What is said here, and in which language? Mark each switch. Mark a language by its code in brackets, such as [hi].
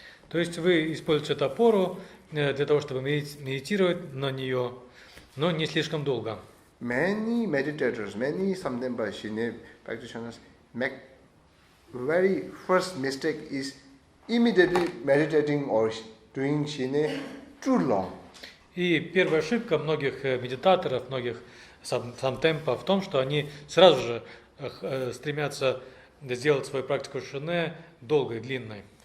[ru] То есть вы используете эту опору для того, чтобы медитировать на нее, но не слишком долго. [en] Many meditators, many Samdemba Shine practitioners make very first mistake is immediately meditating or doing Shine too long. [ru] И первая ошибка многих медитаторов, многих самтемпа в том, что они сразу же стремятся сделать свою практику шине долгой, длинной.